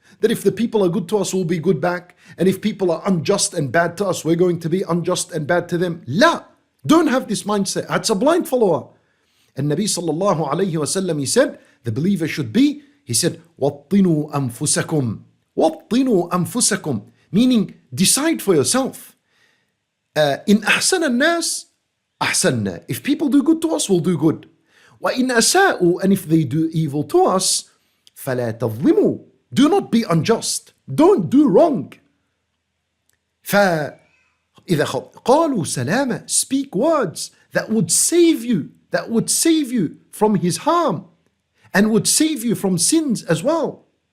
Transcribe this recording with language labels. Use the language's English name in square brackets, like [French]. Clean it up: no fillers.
[English] that if the people are good to us, we'll be good back. And if people are unjust and bad to us, we're going to be unjust and bad to them. La, don't have this mindset. That's a blind follower. And Nabi sallallahu alayhi wa sallam, he said, the believer should be, he said, [Arabic] وَطِّنُوا أَنفُسَكُمْ وَطِّنُوا أَنفُسَكُمْ, [English] meaning decide for yourself. [Arabic] In أحسن الناس أحسننا. [English] If people do good to us, we'll do good. [Arabic] وَإِنْ أَسَاءُوا, [English] and if they do evil to us, [Arabic] فَلَا تَظْلِمُوا, [English] do not be unjust. Don't do wrong. [Arabic] فَإِذَا قَالُوا سَلَامًا, [English] speak words that would save you, from his harm and would save you from sins as well.